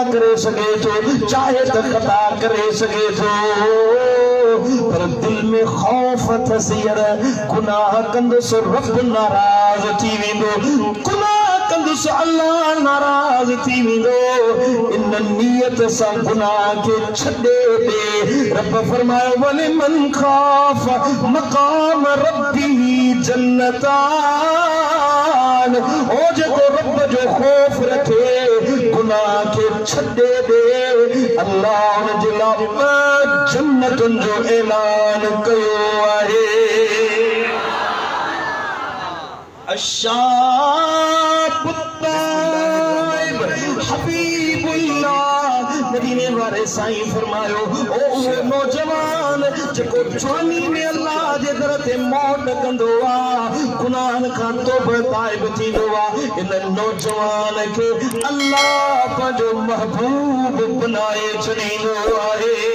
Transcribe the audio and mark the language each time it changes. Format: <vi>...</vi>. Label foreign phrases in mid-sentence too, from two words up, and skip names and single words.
<sd>करे सघे थो चाहे त ख़ता करे सघे थो पर दिल में खौफ अथसि यार गुनाह कंदुसि रब नाराज़ थी वेंदो गुनाह कंदुसि अल्लाह नाराज़ थी वेंदो इन नियत सां गुनाह के छॾे दे रब फरमायो</sd> <ar>ولمن خاف مقام ربي جنتان</ar> <sd>ओ जेको रब जो खौफ रखे गुनाह के छॾे दे अल्लाह उन जे लाइ जन्नतुनि जो ऐलान कयो आहे। मदीने वाले साईं फरमायो ओ वो नौजवान जेको जवानी में अल्लाह जे दर ते मौत कंदो आ गुनाहन खां तौबा ताइब थींदो आ इन नौजवान के अल्लाह पंहिंजो महबूब बनाए छॾींदो आहे।</sd>